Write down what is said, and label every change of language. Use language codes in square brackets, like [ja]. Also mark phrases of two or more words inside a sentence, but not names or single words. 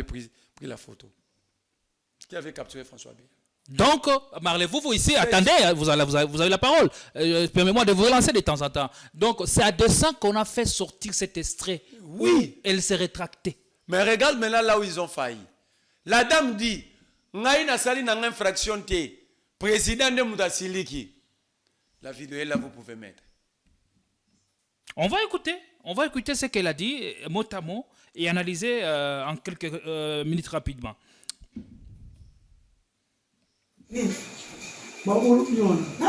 [fr] Qui avait pris la photo? Qui avait capturé François Bey. Donc, Marley, vous ici, attendez, vous avez la parole. Permettez-moi de vous relancer de temps en temps. Donc, c'est à dessein qu'on a fait sortir cet extrait. Oui. Elle s'est rétractée. Mais regarde maintenant là où ils ont failli. La dame dit, [ln] Ngaï na sali na infraction te, [fr] président de Moutasiliki. La vidéo est là, vous pouvez mettre. On va écouter ce qu'elle a dit, mot à mot, et analyser en quelques minutes rapidement. Non, non.